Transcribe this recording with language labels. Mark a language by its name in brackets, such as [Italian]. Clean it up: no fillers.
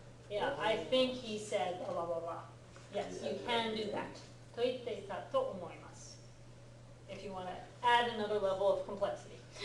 [English] Yeah, I think he said blah blah blah. Yes, you can do that. [Japanese] と言っていたと思います。 [English] If you want to add another level of complexity.